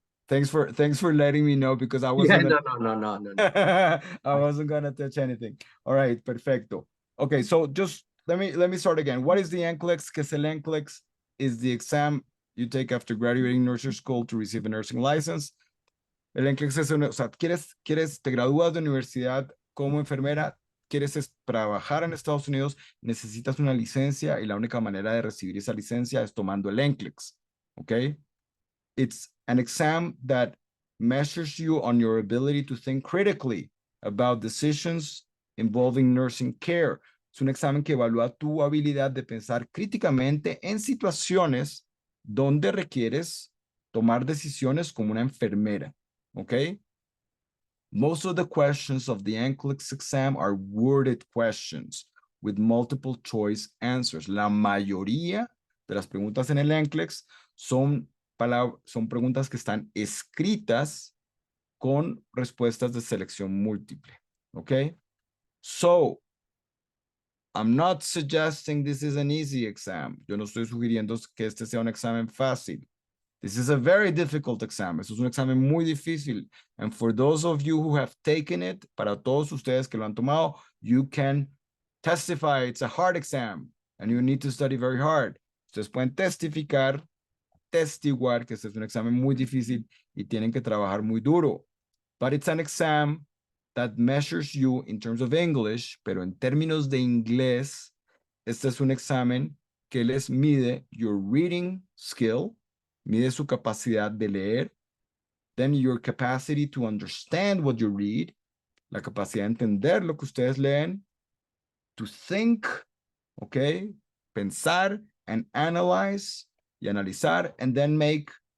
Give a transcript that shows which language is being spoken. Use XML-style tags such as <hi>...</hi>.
<en>Thanks for letting me know because I wasn't Yeah, gonna, no. I wasn't gonna touch anything. All right, perfecto. Okay, so just let me start again. What is the NCLEX?</en> <es>Que es el NCLEX?</es> <en>Is the exam you take after graduating nursing school to receive a nursing license.</en> <es>El NCLEX es o sea, te gradúas de universidad como enfermera, trabajar en Estados Unidos, necesitas una licencia y la única manera de recibir esa licencia es tomando el NCLEX, ¿ok?</es> <en>It's an exam that measures you on your ability to think critically about decisions involving nursing care.</en> <es>Es un examen que evalúa tu habilidad de pensar críticamente en situaciones donde requieres tomar decisiones como una enfermera, ¿ok?</es> <en>Most of the questions of the NCLEX exam are worded questions with multiple choice answers.</en> <es>La mayoría de las preguntas en el NCLEX son preguntas que están escritas con respuestas de selección múltiple. ¿Ok?</es> <en>So, I'm not suggesting this is an easy exam.</en> <es>Yo no estoy sugiriendo que este sea un examen fácil.</es> <en>This is a very difficult exam.</en> <es>Esto es un examen muy difícil.</es> <en>And for those of you who have taken it,</en> <es>para todos ustedes que lo han tomado,</es> <en>you can testify it's a hard exam and you need to study very hard.</en> <es>Ustedes pueden testiguar que este es un examen muy difícil y tienen que trabajar muy duro.</es> <en>But it's an exam that measures you in terms of English,</en> <es>pero en términos de inglés, este es un examen que les mide</es> <en>your reading skill,</en> <es>mide su capacidad de leer,</es> <en>then your capacity to understand what you read,</en> <es>la capacidad de entender lo que ustedes leen,</es> <en>to think, okay, pensar and analyze</en> <es>y analizar,</es> <en>and then make</en>